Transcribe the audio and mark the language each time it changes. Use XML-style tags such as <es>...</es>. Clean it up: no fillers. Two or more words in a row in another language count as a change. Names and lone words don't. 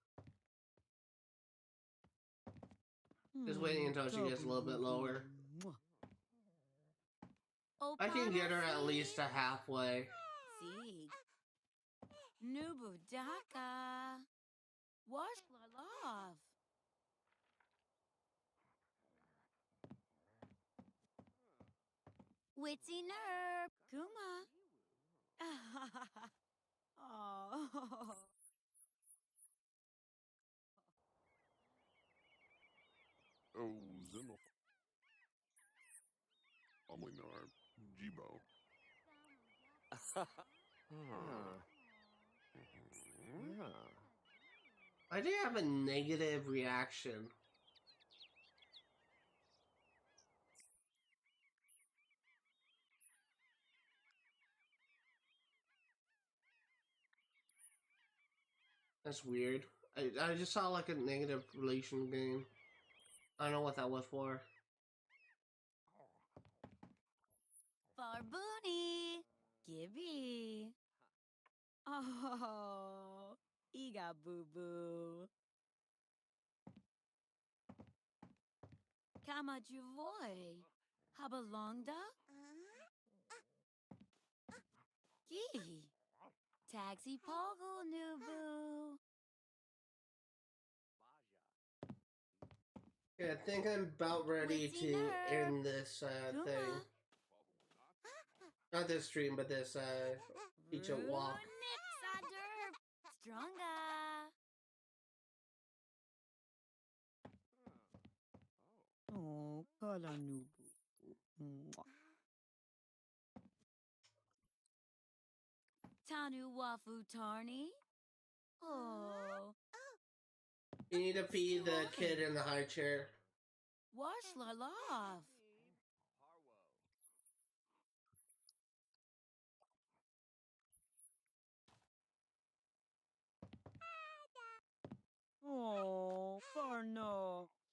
<en>Just waiting until she gets a little bit lower. I can get her at least a halfway. Sieg. Nubu Daka. Wash Lalav. Witty Nerb. Kuma. Oh. Oh, Zimmer. Omlinar. Jibo. I did have a negative reaction. That's weird. I just saw like a negative relation game. I don't know what that was for. Farboony. Gibby. Oh, Iga boo boo. Kama juvoy. Habalongda? Gee. Taxi pogo nubu. Yeah, I think I'm about ready Witty to nerve. end this thing. Duma. Not this stream, but this feature walk. Runipsader. Stronga. Oh, kala nubu. Tanu wafu tarni. Oh, You need to feed the kid in the high chair. wash la love. Oh, Farno.</en>